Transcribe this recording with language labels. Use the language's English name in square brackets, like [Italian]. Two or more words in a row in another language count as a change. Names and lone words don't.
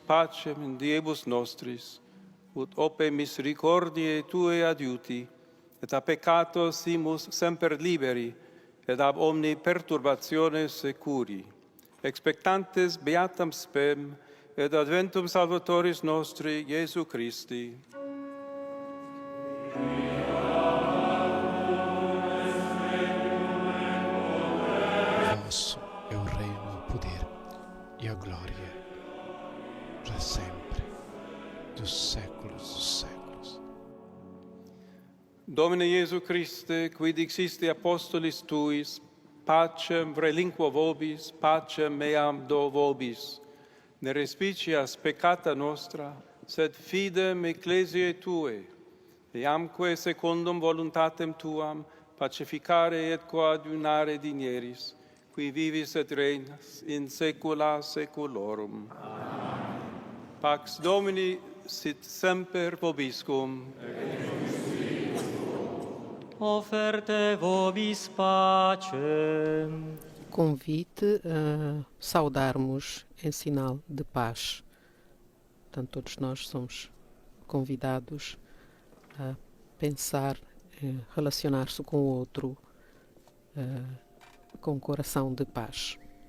[Latin] pacem in diebus nostris, ut ope misericordiae Tue adiuti, et a peccato simus semper liberi, et ab omni perturbatione securi, expectantes beatam spem, et adventum Salvatoris nostri, Iesu Christi. [Portuguese] Vosso é o reino, o poder e a glória, para sempre, dos séculos dos séculos. [Latin] Domine Iesu Christe, qui dixiste apostolis Tuis, pacem relinquo vobis, pacem meam do vobis. Ne respicias peccata nostra, sed fidem ecclesiae Tue, eamque secundum voluntatem Tuam pacificare et coadunare dinieris, qui vivis et reinas in saecula saeculorum. Amen. Pax Domini sit semper vobiscum. Offerte vobis pacem. [Portuguese] Convite a saudarmos em sinal de paz. Portanto, todos nós somos convidados a pensar, relacionar-se com o outro com um coração de paz.